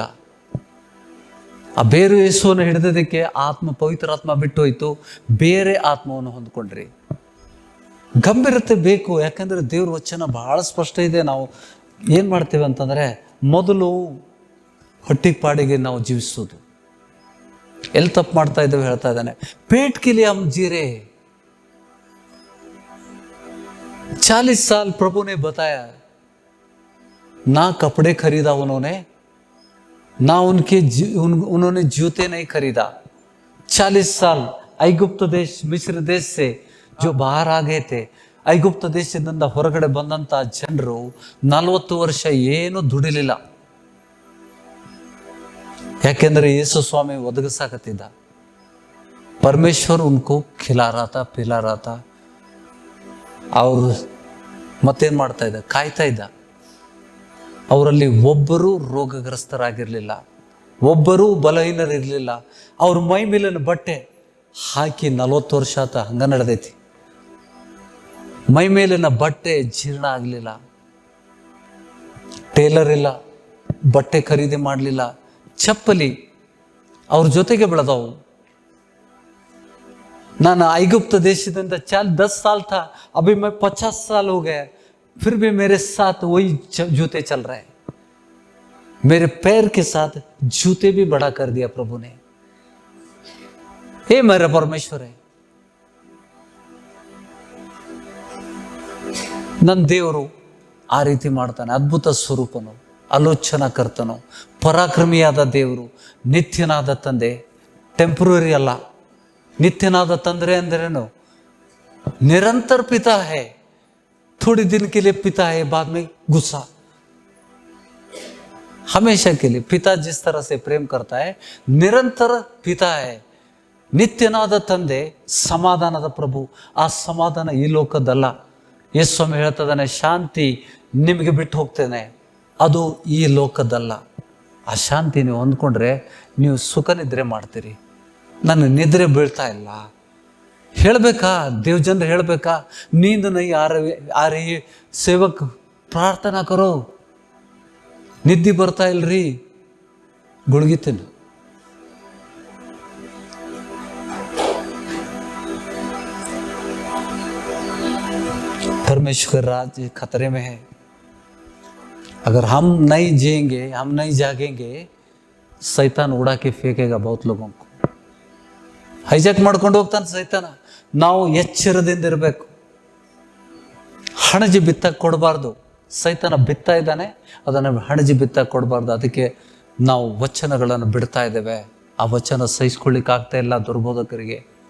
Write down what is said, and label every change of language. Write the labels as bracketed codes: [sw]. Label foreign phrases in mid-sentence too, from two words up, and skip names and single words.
[kn] ಆ ಬೇರೆ ಯೇಸುವನ್ನು ಹಿಡಿದದಕ್ಕೆ ಆತ್ಮ, ಪವಿತ್ರ ಆತ್ಮ ಬಿಟ್ಟು ಹೋಯ್ತು, ಬೇರೆ ಆತ್ಮವನ್ನು ಹೊಂದ್ಕೊಂಡ್ರಿ. ಗಂಭೀರತೆ ಬೇಕು, ಯಾಕಂದರೆ ದೇವ್ರ ವಚನ ಬಹಳ ಸ್ಪಷ್ಟ ಇದೆ. ನಾವು ಏನು ಮಾಡ್ತೇವೆ ಅಂತಂದರೆ, ಮೊದಲು ಹೊಟ್ಟಿಗೆ ಪಾಡಿಗೆ ನಾವು ಜೀವಿಸೋದು. ಎಲ್ಲಿ ತಪ್ಪು ಮಾಡ್ತಾ ಇದ್ದೇವೆ ಹೇಳ್ತಾ ಇದ್ದಾನೆ. [hi] ಪೇಟ್ के लिए हम जी रहे हैं. 40 साल प्रभु ने बताया, ना कपड़े खरीदा उन्होंने, ना उन्होंने जूते नहीं खरीदा. 40 साल [kn] ಐಗುಪ್ತ ದೇಶ, ಮಿಸ್ರ ದೇಶ [hi] से जो बाहर आ गए थे, [kn] ಐಗುಪ್ತ ದೇಶದಿಂದ ಹೊರಗಡೆ ಬಂದಂಥ ಜನರು 40 ವರ್ಷ ಏನು ದುಡಿಲಿಲ್ಲ. ಯಾಕೆಂದ್ರೆ ಯೇಸು ಸ್ವಾಮಿ ಒದಗಿಸಾಕತ್ತಿದ್ದ. [hi] परमेश्वर उनको खिला रहा था, ಪಿಲಾ रहा था. [kn] ಅವರು ಮತ್ತೇನು ಮಾಡ್ತಾ ಇದ್ದ? ಕಾಯ್ತಾ ಇದ್ದ. ಅವರಲ್ಲಿ ಒಬ್ಬರೂ ರೋಗಗ್ರಸ್ತರಾಗಿರಲಿಲ್ಲ, ಒಬ್ಬರೂ ಬಲಹೀನರಿರಲಿಲ್ಲ. ಅವ್ರ ಮೈ ಮೇಲಿನ ಬಟ್ಟೆ ಹಾಕಿ 40 ವರ್ಷ ಆತ ಹಂಗ ನಡೆದೈತಿ. ಮೈ ಮೇಲಿನ ಬಟ್ಟೆ ಜೀರ್ಣ ಆಗಲಿಲ್ಲ. ಟೇಲರ್ ಇಲ್ಲ, ಬಟ್ಟೆ ಖರೀದಿ ಮಾಡಲಿಲ್ಲ. ಚಪ್ಪಲಿ ಅವ್ರ ಜೊತೆಗೆ ಬೆಳೆದವು. ನಾನು ಐಗುಪ್ತ ದೇಶದಿಂದ [hi] 10 साल था, अभी मैं 50 साल हो गए, फिर भी मेरे साथ वही जूते चल रहे हैं. मेरे पैर के साथ जूते भी बड़ा कर दिया प्रभु ने. हे मेरा परमेश्वर है. [kn] ನನ್ನ ದೇವರು ಆ ರೀತಿ ಮಾಡ್ತಾನೆ. ಅದ್ಭುತ ಸ್ವರೂಪನು, ಆಲೋಚನಾಕರ್ತನು, ಪರಾಕ್ರಮಿಯಾದ ದೇವರು, ನಿತ್ಯನಾದ ತಂದೆ. ಟೆಂಪ್ರರಿ ಅಲ್ಲ, ನಿತ್ಯನಾದ ತಂದೆ ಅಂದ್ರೇನು? [hi] निरंतर पिता है. थोड़ी दिन के लिए पिता है, बाद में गुस्सा. हमेशा के लिए पिता जिस तरह से प्रेम करता है, निरंतर पिता है. [kn] ನಿತ್ಯನಾದ ತಂದೆ, ಸಮಾಧಾನದ ಪ್ರಭು. ಆ ಸಮಾಧಾನ ಈ ಲೋಕದಲ್ಲ. ಯೇಸು ಸ್ವಾಮಿ ಹೇಳ್ತದಾನೆ, ಶಾಂತಿ ನಿಮಗೆ ಬಿಟ್ಟು ಹೋಗ್ತೇನೆ, ಅದು ಈ ಲೋಕದಲ್ಲ. ಆ ಶಾಂತಿ ನೀವು ಹೊಂದ್ಕೊಂಡ್ರೆ ನೀವು ಸುಖ ನಿದ್ರೆ ಮಾಡ್ತೀರಿ. ನನ್ನ ನಿದ್ರೆ ಬೀಳ್ತಾ ಇಲ್ಲ ಹೇಳಬೇಕಾ? ದೇವಜನರು ಹೇಳಬೇಕಾ? [hi] नींद नहीं आ रही सेवक प्रार्थना करो. [kn] ನಿದ್ದೆ ಬರ್ತಾ ಇಲ್ರಿ, ಗುಳ್ಗಿತೀನಿ. [hi] परमेश्वर राज्य खतरे में है. अगर हम नहीं जिएंगे, हम नहीं जागेंगे, सैतान उड़ा के फेंकेगा बहुत लोगों को. [kn] ಹೈಜಾಕ್ ಮಾಡ್ಕೊಂಡು ಹೋಗ್ತಾನೆ ಸೈತಾನ. ನಾವು ಎಚ್ಚರದಿಂದ ಇರಬೇಕು. ಹಣಜಿ ಬಿತ್ತಕ್ಕೆ ಕೊಡಬಾರ್ದು. ಸೈತಾನ ಬಿತ್ತಾ ಇದ್ದಾನೆ, ಅದನ್ನು ಹಣಜಿ ಬಿತ್ತಕ್ಕೆ ಕೊಡಬಾರ್ದು. ಅದಕ್ಕೆ ನಾವು ವಚನಗಳನ್ನು ಬಿಡ್ತಾ ಇದ್ದೇವೆ. ಆ ವಚನ ಸಹಿಸ್ಕೊಳ್ಳಿಕ್ಕೆ ಆಗ್ತಾ ಇಲ್ಲ ದುರ್ಬೋಧಕರಿಗೆ.